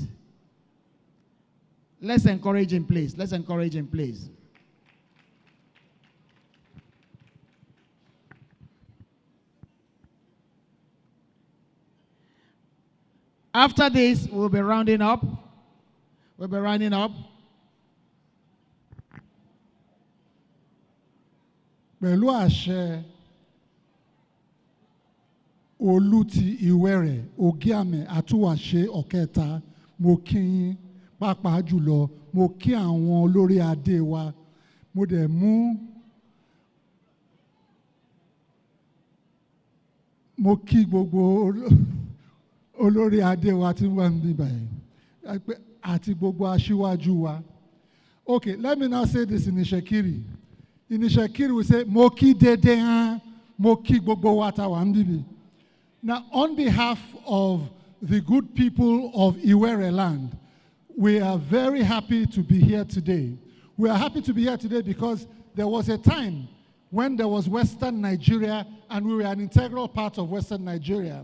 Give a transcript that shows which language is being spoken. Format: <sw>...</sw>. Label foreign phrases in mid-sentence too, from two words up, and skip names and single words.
<en>Let's encourage him, please. Let's encourage him, please. After this, we'll be rounding up. We'll be rounding up.</en> <yo>Pẹ̀lú àṣẹ Olúti Ìwẹ̀rẹ̀ Ògíàmẹ̀ Àtúwàṣe Ọ̀kẹta, mo kí yín pàápàá jùlọ, mo kí àwọn olórí adé wa, mo dẹ̀ mú mo kí gbogbo olórí adé wa tí wọ́n ń bí báyìí àti gbogbo aṣíwájú wa.</yo> <en>Okay, let me now say this in Ishekiri. In Ishekiri we say</en> <its>mo kí dédé hàn, mo kí gbogbo wa tá wà ń bí.</its> <en>Now, on behalf of the good people of Iwere land, we are very happy to be here today. We are happy to be here today because there was a time when there was Western Nigeria and we were an integral part of Western Nigeria.</en>